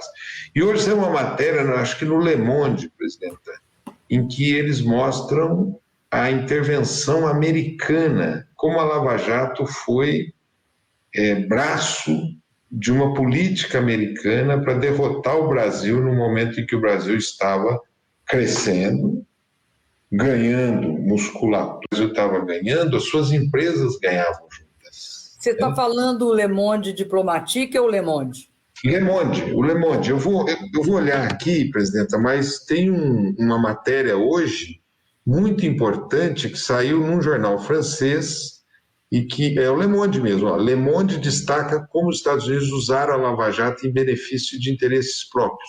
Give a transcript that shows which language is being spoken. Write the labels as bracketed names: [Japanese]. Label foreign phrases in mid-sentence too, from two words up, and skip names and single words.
[Portuguese] E hoje tem uma matéria, acho que no Le Monde, presidenta, em que eles mostram a intervenção americana, como a Lava Jato foi braço de uma política americana para derrotar o Brasil no momento em que o Brasil estava crescendo, ganhando musculatura, o Brasil estava ganhando, as suas empresas ganhavam juntas. Você está falando o Le Monde Diplomatique ou o Le Monde? Le Monde, o Le Monde. Eu vou olhar aqui, presidenta, mas tem uma matéria hoje muito importante que saiu num jornal francês e que é o Le Monde mesmo. Ó. Le Monde destaca como os Estados Unidos usaram a Lava Jato em benefício de interesses próprios.